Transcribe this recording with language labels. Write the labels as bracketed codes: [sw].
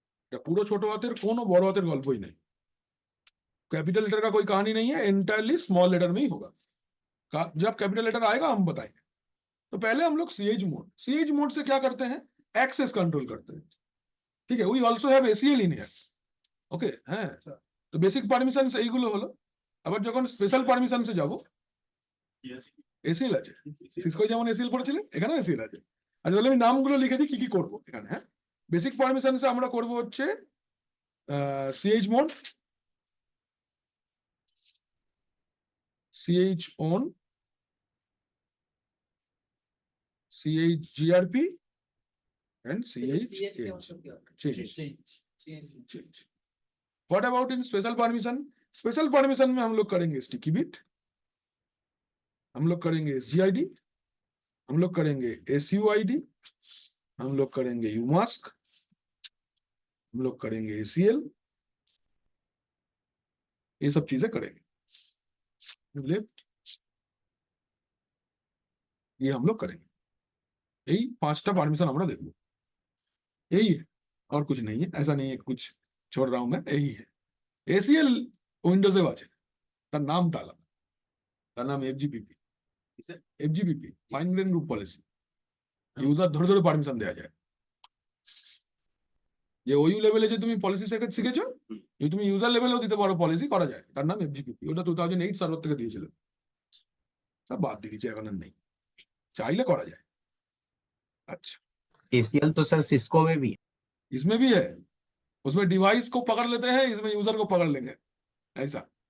[bn] এটা পুরো ছোট হাতের কোনো বড় হাতের গল্পই নেই, [hi] कैपिटल लेटर का कोई कहानी नहीं है, एंटायरली स्मॉल लेटर में ही होगा। जब कैपिटल लेटर आएगा हम बताएंगे। तो पहले हम लोग ch मोड से क्या करते हैं? एक्सेस कंट्रोल करते हैं। [en] ठीक है, we also have ACL in here. [bn] ওকে, হ্যাঁ। তো বেসিক পারমিশন এইগুলো হলো। আবার যখন স্পেশাল পারমিশনসে যাব, এসিএল আছে, সিসকো যেমন এসিএল পড়েছিলেন, এখানে এসিএল আছে। আচ্ছা, তাহলে আমি নামগুলো লিখে দিই কি কি করব এখানে। হ্যাঁ, বেসিক পারমিশনসে আমরা করব হচ্ছে ch mode, ch on, ch grp and ch change। [en] What about in special permission? [hi] Special permission में हम लोग करेंगे स्टिकी बिट, हम लोग करेंगे SGID, हम लोग करेंगे SUID, हम लोग करेंगे UMask, हम लोग करेंगे ACL, ये सब चीजें करेंगे। लेफ्ट, ये हम लोग करेंगे। यही 5टा परमिशन [bn] আমরা দেখব, [hi] यही है और कुछ नहीं है। ऐसा नहीं है कुछ छोड़ रहा हूं मैं, यही है। [bn] ACL উইন্ডোজে আছে, তার নামটা আলাদা, তার নাম FGPP, fine grain group policy. User ধরে ধরে পারমিশন দেওয়া যায়। যে ওইউ লেভেলে যে তুমি পলিসি শিখেছো, যদি তুমি ইউজার লেভেলেও দিতে পারো পলিসি করা যায়, তার নাম FGPP। ওটা 2008 সার্ভার থেকে দিয়েছিল, সব বাদ দিয়ে দিয়েছে, এখন আর নেই, চাইলে করা যায়। [hi] अच्छा, ACL तो सर सिस्को में भी है। इसमें भी है, उसमें डिवाइस को पकड़ लेते हैं, इसमें यूजर को पकड़ लेंगे, ऐसा।